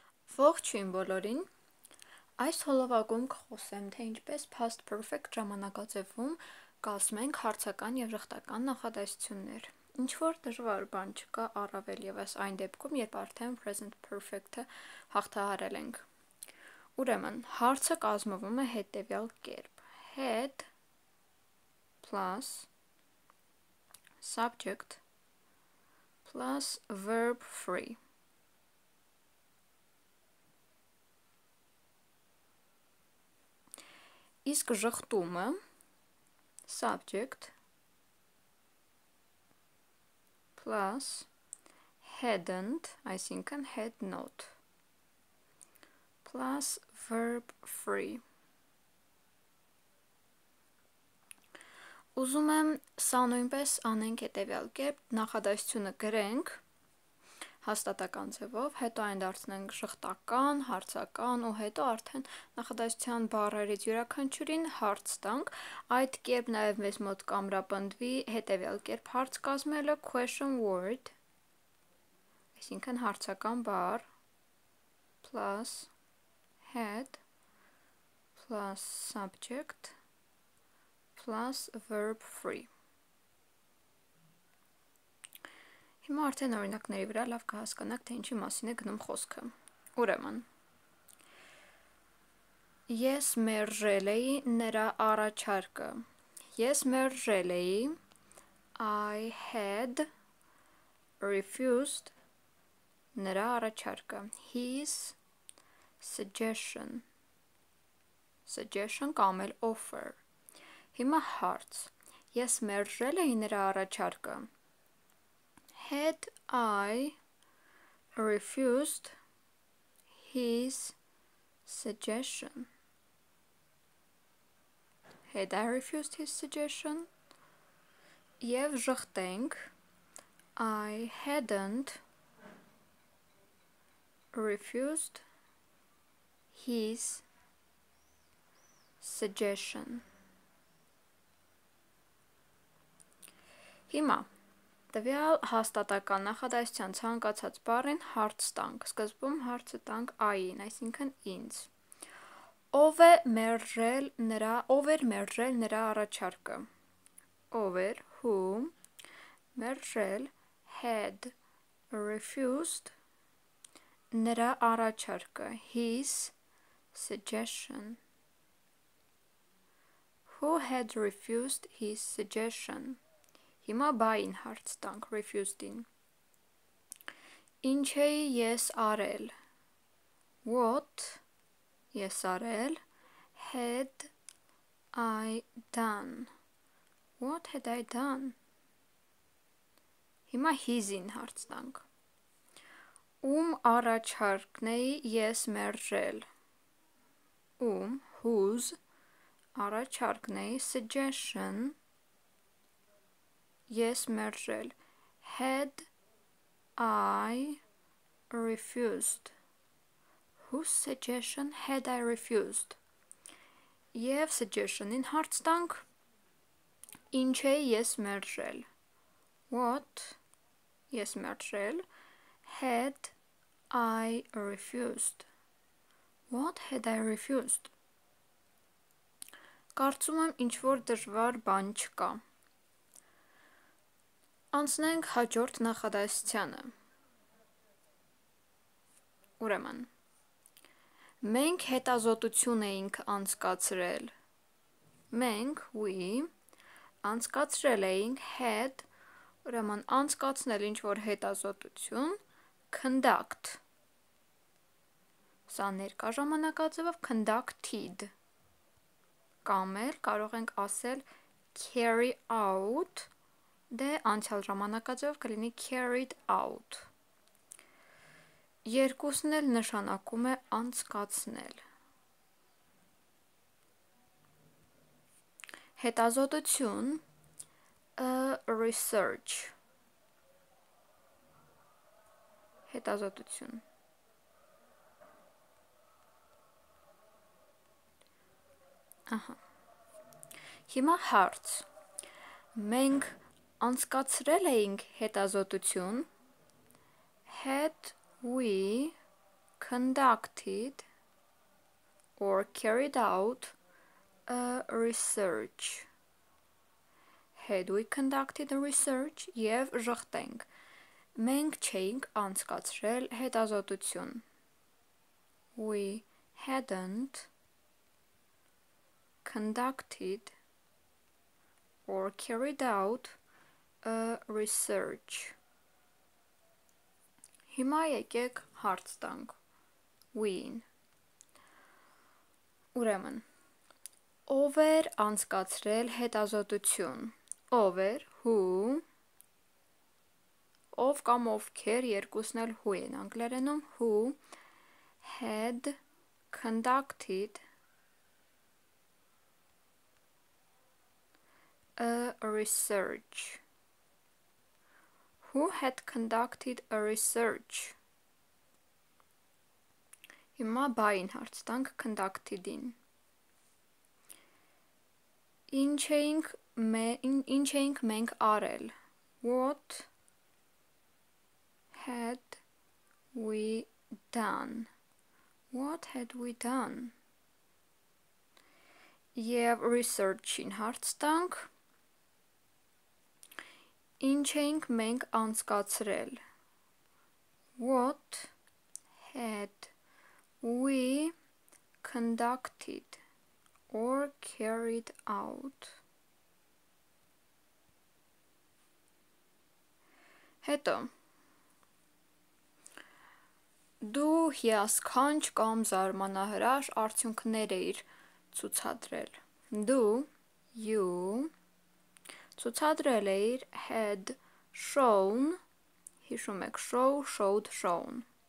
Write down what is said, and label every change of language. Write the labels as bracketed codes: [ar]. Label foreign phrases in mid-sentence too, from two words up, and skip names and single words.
[hy] Ողջույն բոլորին, այս հոլովակում կխոսեմ, թե ինչպես [en] past perfect [hy] ժամանակաձևում կազմենք հարցական և ժխտական նախադասություններ, ինչ-որ դժվար բան չկա առավել ևս այն դեպքում, երբ արդեն [en] present perfect- [hy] ը հաղթահարել ենք։ Ուրեմն, հարցը կազմվում է հետևյալ կերպ. [en] had plus subject plus verb free. [hy] Իսկ ժխտումը [en] subject plus hadn't, [hy] այսինքն [en] had not, plus verb free. [hy] Ուզում եմ սա նույնպես անենք հետևյալ կերպ, նախադասությունը գրենք հաստատական ձևով, հետո այն դարձնենք ժխտական, հարցական ու հետո արդեն նախադասության բառերից յուրաքանչյուրին հարց տանք, այդ կերպ նաև մեզ մոտ կամրապնդվի հետևյալ կերպ հարց կազմելը [en] question word, [hy] այսինքն հարցական բառ, [en] plus had, plus subject, plus verb free. [hy] Հիմա արդեն օրինակների վրա լավ կհասկանաք, թե ինչի մասին է գնում խոսքը։ Ուրեմն, ես մերժել էի նրա առաջարկը։ Ես մերժել էի, [en] I had refused [hy] նրա առաջարկը, [en] his suggestion, suggestion [hy] կամ էլ offer։ Հիմա հարց, ես մերժել էի նրա առաջարկը։ [en] Had I refused his suggestion? Had I refused his suggestion? [hy] Եվ ժխտենք [en] I hadn't refused his suggestion. [hy] Հիմա տվյալ հաստատական նախադասության ցանկացած բառին հարց տանք, սկզբում հարցը տանք I-ին, այսինքն ինձ։ Ով էր մերժել նրա առաջարկը։ Ով էր, who, մերժել, [en] had refused [hy] նրա առաջարկը, [en] his suggestion. Who had refused his suggestion? [hy] Հիմա բային հարց տանք, refused-ին։ Ինչ էի ես արել։ What ես արել, [en] had I done. What had I done? [hy] Հիմա his-ին հարց տանք։ Ում առաջարկն էի ես մերժել։ Ում, whose, առաջարկն էի, suggestion, ես մերժել, [en] had I refused. Whose suggestion had I refused? [hy] Եվ suggestion-ին հարց տանք, ինչ էի ես մերժել։ What ես մերժել, [en] had I refused. What had I refused? [hy] Կարծում եմ ինչ-որ դժվար բան չկա։ Անցնենք հաջորդ նախադասությանը։ Ուրեմն, մենք հետազոտություն էինք անցկացրել։ Մենք, we, անցկացրել էինք, had, ուրեմն անցկացնել ինչ-որ հետազոտություն, conduct։ Սա ներկա ժամանակաձևով conducted։ Կամ էլ կարող ենք ասել [en] carry out, [hy] դե անցյալ ժամանակաձևով կլինի [en] carried out։ [hy] Երկուսն էլ նշանակում է անցկացնել։ Հետազոտություն, research։ Հետազոտություն։ Հիմա հարց։ Մենք անցկացրել էինք հետազոտություն, [en] had we conducted or carried out a research. Had we conducted a research [hy] եւ ժխտենք. Մենք չէինք անցկացրել հետազոտություն. [en] We hadn't conducted or carried out a research. [hy] Հիմա եկեք հարց տանք. We-ին. Ուրեմն, ով էր անցկացրել հետազոտություն? Ով էր, who, ով կամ ովքեր երկուսն էլ who են անգլերենում, [en] who had conducted a research. Who had conducted a research? [hy] Հիմա բային հարց տանք conducted-ին. Ինչ էինք մենք արել? [en] What had we done? What had we done? [hy] Եվ research-ին հարց տանք. Ինչ էինք մենք անցկացրել? [en] What had we conducted or carried out? [hy] Հետո դու հիասքանչ կամ զարմանահրաշ արդյունքներ էիր ցուցադրել. Դու, you, ցուցադրել էիր [en] had shown, [hy] հիշում եք [en] show, showed, shown.